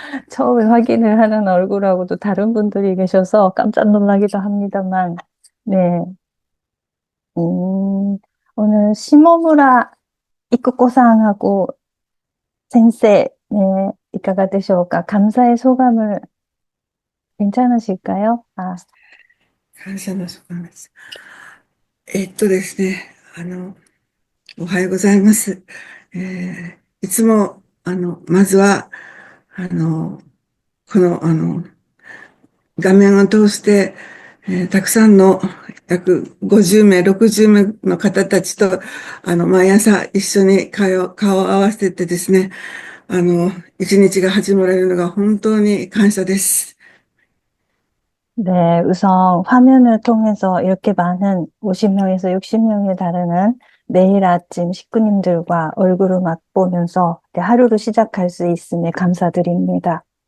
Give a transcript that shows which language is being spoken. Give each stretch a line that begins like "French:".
Korean: 처음에 확인을 하는 얼굴하고도 다른 분들이 계셔서 깜짝 놀라기도 합니다만, 네. 오늘 시모무라 이쿠코상하고 센세, 네,
Japanese: 이까가 되실까?
Korean: 감사의 소감을 괜찮으실까요?
Japanese: 感謝の書簡です。ですね、おはようございます。いつも、まずは、この、画面を通して、たくさんの約50名、60名の方たちと、毎朝一緒に顔を合わせてですね、一日が始まれるのが本当に感謝です。
Korean: 네, 우선 화면을 통해서 이렇게 많은 50명에서 60명에 달하는 매일 아침 식구님들과 얼굴을 맞보면서 하루를 시작할 수 있음에 감사드립니다.